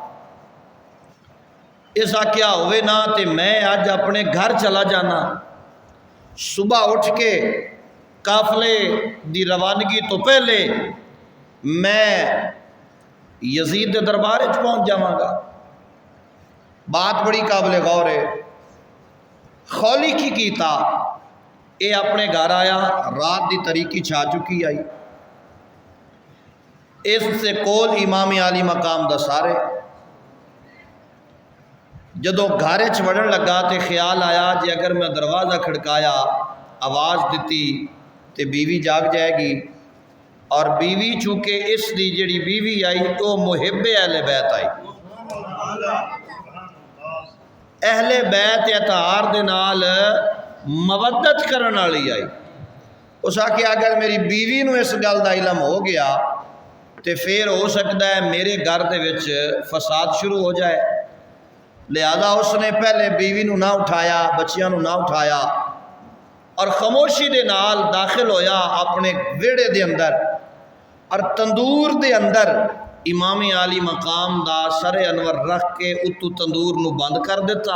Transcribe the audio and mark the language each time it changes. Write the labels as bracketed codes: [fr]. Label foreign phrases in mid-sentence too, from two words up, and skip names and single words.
[pa] ایسا کیا ہوئے نا تے میں آج اپنے گھر چلا جانا، صبح اٹھ کے قافلے دی روانگی تو پہلے میں یزید دے دربار پہنچ جاواں گا۔ [ur] بات بڑی قابل غور ہے۔ [pa] خولی کی کیتا، اے اپنے گھر آیا، رات دی تاریکی چھا چکی آئی، اس سے کول امام عالی مقام دا سارے جدو گھر وڑن لگا تے خیال آیا جی اگر میں دروازہ کھڑکایا آواز دیتی تے بیوی جاگ جائے گی، اور بیوی چونکہ اس دی جڑی بیوی آئی تو محب اہل بیت آئی، اہل بیت اتحار دے نال مودت کرن والی آئی۔ اس آکھیا اگر میری بیوی نو اس گل دا علم ہو گیا تے پھر ہو سکتا ہے میرے گھر دے وچ فساد شروع ہو جائے، لہذا اس نے پہلے بیوی نو نہ اٹھایا، بچیاں نو نہ اٹھایا، اور خاموشی دے نال داخل ہویا اپنے ویڑے دے اندر، اور تندور دے اندر امام عالی مقام دا سر انور رکھ کے اتو تندور نو بند کر دیتا۔